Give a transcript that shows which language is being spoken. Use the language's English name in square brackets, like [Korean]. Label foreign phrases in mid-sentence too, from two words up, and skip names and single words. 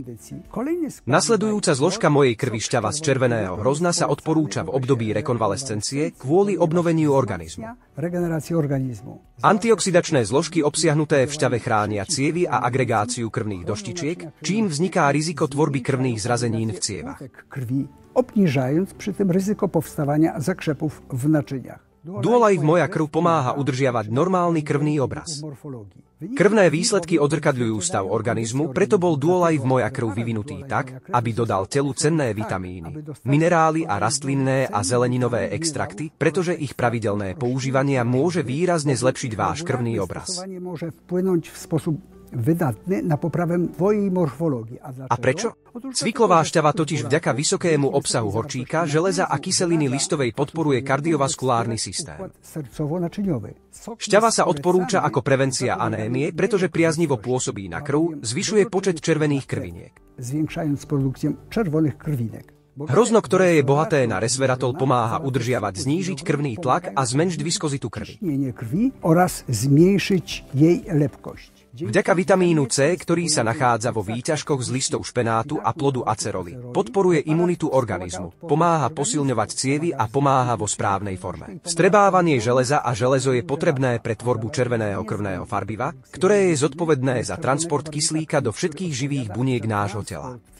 [Slovak] Nasledujúca zložka mojej krvi šťava z červeného hrozna sa odporúča v období rekonvalescencie kvôli obnoveniu organizmu. Antioxidačné zložky obsiahnuté v šťave chránia cievy a agregáciu krvných doštičiek, čím vzniká riziko tvorby krvných zrazenín v cievach. [Polish] obniżając przy tym ryzyko powstawania zakrzepów w naczyniach. [Slovak] Duolife Moja krv pomáha udržiavať normálny krvný obraz. Krvné výsledky odzrkadľujú stav organizmu, preto bol Duolife Moja krv vyvinutý tak, aby dodal telu cenné vitamíny, minerály a rastlinné a zeleninové extrakty, pretože ich pravidelné používanie môže výrazne zlepšiť váš krvný obraz. [Polish] Môže vpłynąć w sposób wydatny na poprawę twojej morfologii. [Slovak] A prečo? Cviklová šťava totiž vďaka vysokému obsahu horčíka, železa a kyseliny listovej podporuje kardiovaskulárny systém. Šťava sa odporúča ako prevencia anémie, pretože priaznivo pôsobí na krv, zvyšuje počet červených krviniek. [Polish] Zwiększając produkcję czerwonych krwinek. [Slovak] Hrozno, ktoré je bohaté na resveratrol, pomáha udržiavať, znížiť krvný tlak a zmenšiť viskozitu krvi. [Polish] Oraz zmniejszyć jej lepkość. [Slovak] Vďaka vitamínu C, ktorý sa nachádza vo výťažkoch z listov špenátu a plodu aceroly, podporuje imunitu organizmu, pomáha posilňovať cievy a pomáha vo správnej forme. Vstrebávanie železa a železo je potrebné pre tvorbu červeného krvného farbiva, ktoré je zodpovedné za transport kyslíka do všetkých živých buniek nášho tela.